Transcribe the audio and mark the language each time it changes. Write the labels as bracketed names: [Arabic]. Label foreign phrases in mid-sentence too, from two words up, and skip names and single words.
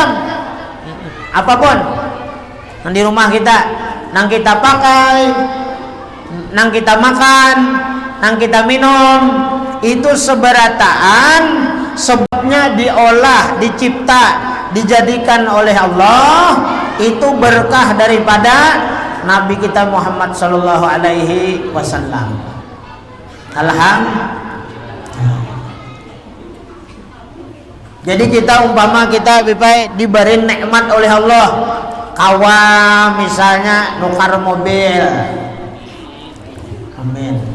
[Banjar] Apapun nang di rumah kita, nang kita pakai, nang kita makan, nang kita minum, itu seberataan sebabnya diolah, dicipta, dijadikan oleh Allah, itu berkah daripada Nabi kita Muhammad [Arabic] صلى الله عليه وسلم. [Banjar] Alhamdulillah. Jadi kita umpama kita diberi nikmat oleh Allah, kawa misalnya nukar mobil. Amin.